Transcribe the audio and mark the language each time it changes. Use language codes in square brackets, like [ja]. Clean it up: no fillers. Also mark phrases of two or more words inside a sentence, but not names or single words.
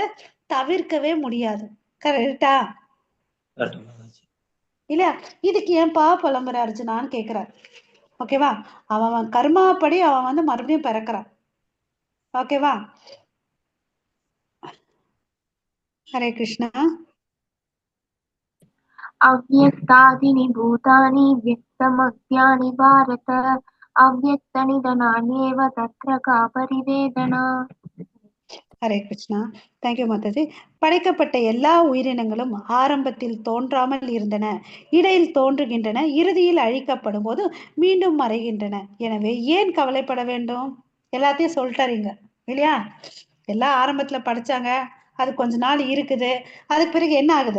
[ta] தவிர்க்கவே முடியாது. கரெக்டா? இல்லையா? இதுக்கு ஏன்பா புலம்புற அர்ஜுனான்னு கேக்குறார், ஓகேவா? அவன் கர்மாப்படி அவன் வந்து மறுபடியும் பிறக்கிறான், ஓகேவா? ஹரே கிருஷ்ணா. [sa] अव्यक्तादीनि भूतानि व्यक्तमव्यानि भारत अव्यक्तनिधनान्येव तत्र का परिवेदना. [ta] ஹரே கிருஷ்ணா. தேங்க்யூ மாதாஜி. படைக்கப்பட்ட எல்லா உயிரினங்களும் ஆரம்பத்தில் தோன்றாமல் இருந்தன, இடையில் தோன்றுகின்றன, இறுதியில் அழிக்கப்படும் போது மீண்டும் மறைகின்றன. எனவே ஏன் கவலைப்பட வேண்டும்? எல்லாத்தையும் சொல்லிட்டாருங்க இல்லையா? எல்லாம் ஆரம்பத்துல படிச்சாங்க, அது கொஞ்ச நாள் இருக்குது, அதுக்கு பிறகு என்ன ஆகுது?